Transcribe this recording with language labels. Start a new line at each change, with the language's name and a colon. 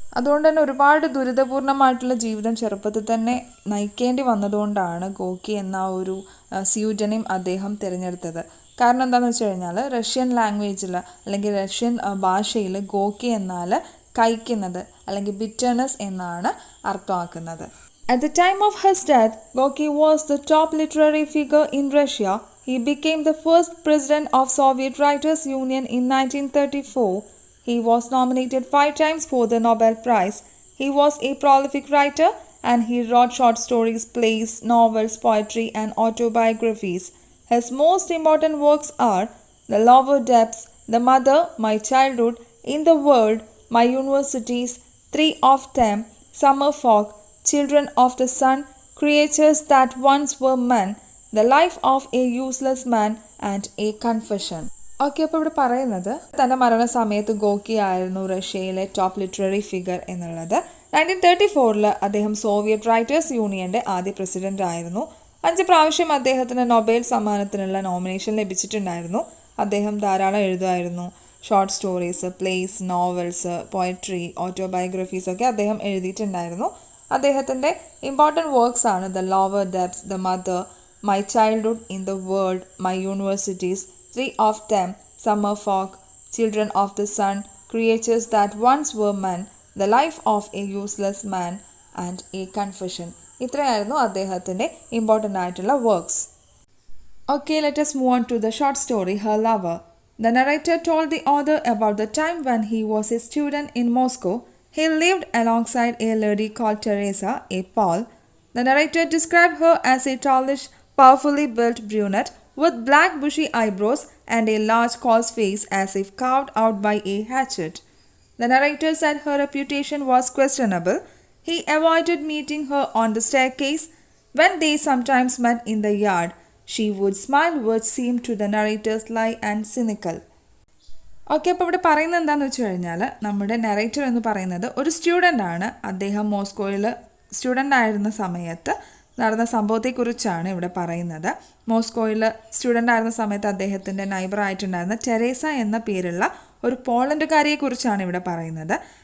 Malayalam: അതുകൊണ്ട് തന്നെ ഒരുപാട് ദുരിതപൂർണമായിട്ടുള്ള ജീവിതം ചെറുപ്പത്തിൽ തന്നെ നയിക്കേണ്ടി വന്നതുകൊണ്ടാണ് ഗോക്കി എന്ന ഒരു സ്യൂഡനം അദ്ദേഹം തിരഞ്ഞെടുത്തത്. കാരണം എന്താണെന്ന് വെച്ച് കഴിഞ്ഞാൽ റഷ്യൻ ലാംഗ്വേജിൽ അല്ലെങ്കിൽ റഷ്യൻ ഭാഷയിൽ ഗോക്കി എന്നാൽ കഴിക്കുന്നത് അല്ലെങ്കിൽ ബിറ്റർനെസ് എന്നാണ് അർത്ഥമാക്കുന്നത്.
English: At the time of his death, Gorky was the top literary figure in Russia. He became the first president of Soviet Writers Union in 1934. He was nominated 5 times for the Nobel Prize. He was a prolific writer and he wrote short stories, plays, novels, poetry and autobiographies. His most important works are The Lower Depths, The Mother, My Childhood, In the World, My Universities, 3 of Them, Summer Fog, Children of the Sun, Creatures That Once Were Men, The Life of a Useless Man and A Confession.
Malayalam: Okay, അപ്പോൾ ഇവിടെ പറയുന്നത് തൻ്റെ മരണസമയത്ത് ഗോക്കി ആയിരുന്നു റഷ്യയിലെ top literary figure എന്നുള്ളത്. 1934 അദ്ദേഹം Soviet writers യൂണിയൻ്റെ ആദ്യ പ്രസിഡന്റ് ആയിരുന്നു. 5 പ്രാവശ്യം അദ്ദേഹത്തിന് നൊബേൽ സമ്മാനത്തിനുള്ള നോമിനേഷൻ ലഭിച്ചിട്ടുണ്ടായിരുന്നു. അദ്ദേഹം ധാരാളം എഴുതുമായിരുന്നു. Short stories, place, novels, poetry, autobiographies ഒക്കെ അദ്ദേഹം എഴുതിയിട്ടുണ്ടായിരുന്നു. അദ്ദേഹത്തിൻ്റെ ഇമ്പോർട്ടൻറ്റ് വർക്ക്സ് ആണ് the lower debts, the mother, my childhood, in the world, my universities, 3 of them, Summer Fog, Children of the Sun, Creatures That Once Were Men, The Life of a Useless Man and A Confession. ഇത്രയായിരുന്നു അദ്ദേഹത്തിൻ്റെ important ആയിട്ടുള്ള works.
English: Okay, let us move on to the short story Her Lover. The narrator told the author about the time when he was a student in Moscow. He lived alongside a lady called Teresa, a Pole. The narrator described her as a tallish, powerfully built brunette with black bushy eyebrows and a large coarse face as if carved out by a hatchet. The narrator said her reputation was questionable. He avoided meeting her on the staircase. When they sometimes met in the yard, she would smile which seemed to the narrator sly and cynical.
Malayalam: Okay, അപ്പോൾ ഇവിടെ പറയുന്നത് എന്താണെന്ന് വെച്ച് കഴിഞ്ഞാൽ നമ്മുടെ narrator എന്ന് പറയുന്നത് ഒരു സ്റ്റുഡൻ്റ് ആണ്. അദ്ദേഹം മോസ്കോയിൽ സ്റ്റുഡൻ്റ് ആയിരുന്ന സമയത്ത് നടന്ന സംഭവത്തെക്കുറിച്ചാണ് ഇവിടെ പറയുന്നത്. മോസ്കോയിൽ സ്റ്റുഡൻ്റ് ആയിരുന്ന സമയത്ത് അദ്ദേഹത്തിൻ്റെ നൈബറായിട്ടുണ്ടായിരുന്ന ടെരേസ എന്ന പേരുള്ള ഒരു പോളണ്ടുകാരിയെക്കുറിച്ചാണ് ഇവിടെ പറയുന്നത്.